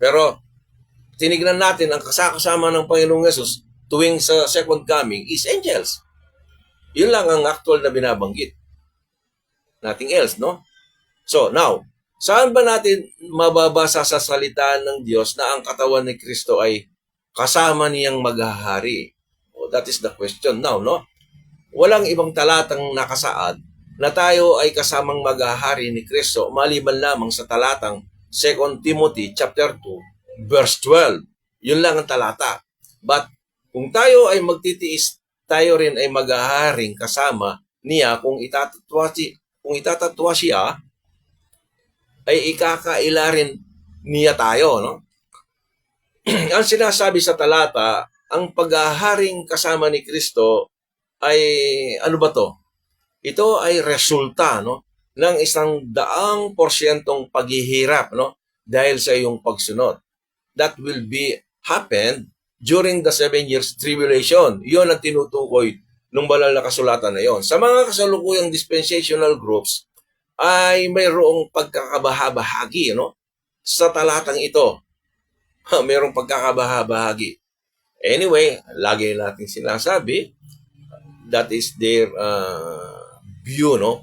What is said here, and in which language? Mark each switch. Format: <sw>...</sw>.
<tl>Pero tinignan natin ang kasama ng Panginoong Yesus tuwing sa second coming is angels. Yun lang ang actual na binabanggit. Nothing else, no? So, now, saan ba natin mababasa sa salita ng Diyos na ang katawan ni Kristo ay kasama niyang maghahari?</tl> <en>Oh, that is the question now, no?</en> <tl>Walang ibang talatang nakasaad na tayo ay kasamang maghahari ni Kristo maliban lamang sa talatang 2 Timothy chapter 2 verse 12. Yun lang ang talata. But kung tayo ay magtitiis, tayo rin ay maghaharing kasama niya kung itatatwa siya, ay ikakaila rin niya tayo, no? Ang sinasabi sa talata, ang paghaharing kasama ni Kristo ay ano ba to? Ito ay resulta, no, ng 100% paghihirap, no, dahil sa iyong pagsunod. That will be happened</tl> <en>during the 7 years tribulation.</en> <tl>Yun ang tinutukoy ng banal na kasulatan na yon. Sa mga kasalukuyang dispensational groups, ay mayroong pagkakabahabahagi, no? Sa talatang ito. Mayroong pagkakabahabahagi.</tl> <en>Anyway, lagi natin sinasabi, that is their view, no?</en>